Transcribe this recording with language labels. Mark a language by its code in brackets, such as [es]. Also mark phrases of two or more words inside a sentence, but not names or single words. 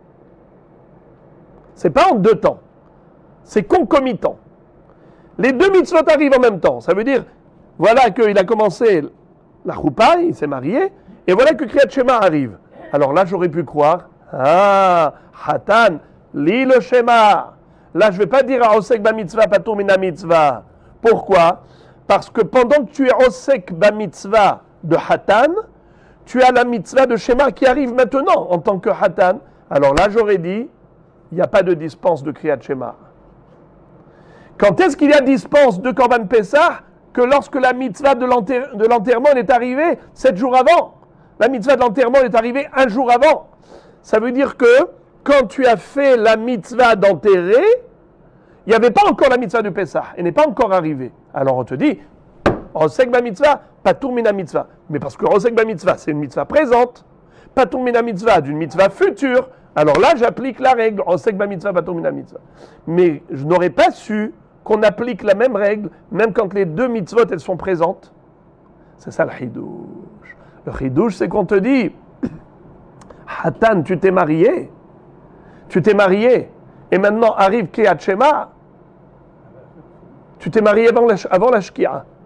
[fr] C'est pas en deux temps. C'est concomitant. Les deux mitzvot arrivent en même temps. Ça veut dire, voilà qu'il a commencé la choupa, il s'est marié, et voilà que [he] קריאת שמע [fr] arrive. Alors là, j'aurais pu croire, Hatan, lis le Shema. Là, je ne vais pas dire à [he] עוסק במצוה פטור מן המצוה. [fr] Pourquoi? Parce que pendant que tu es [he] עוסק במצוה [fr] de Hatan, tu as la mitzvah de Shema qui arrive maintenant en tant que Hatan. Alors là, j'aurais dit, il n'y a pas de dispense de [he] קריאת שמע. [fr] Quand est-ce qu'il y a dispense de [he] קרבן פסח? [fr] Que lorsque la mitzvah de l'enterrement est arrivée 7 jours avant. La mitzvah de l'enterrement est arrivée 1 jour avant. Ça veut dire que quand tu as fait la mitzvah d'enterrer, il n'y avait pas encore la mitzvah de Pessah. Elle n'est pas encore arrivée. Alors on te dit, [he] עוסק במצוה פטור מן המצוה. [fr] Mais parce que [he] עוסק במצוה, [fr] c'est une mitzvah présente. [he] פטור מן המצוה, [fr] d'une mitzvah future. Alors là, j'applique la règle, [he] עוסק במצוה פטור מן המצוה. [fr] Mais je n'aurais pas su qu'on applique la même règle, même quand les deux mitzvot, elles sont présentes. C'est ça le chidouche. Le chidouche, c'est qu'on te dit, Hatan, tu t'es marié, et maintenant arrive [he] קריאת שמע, [fr] tu t'es marié avant la Shkia.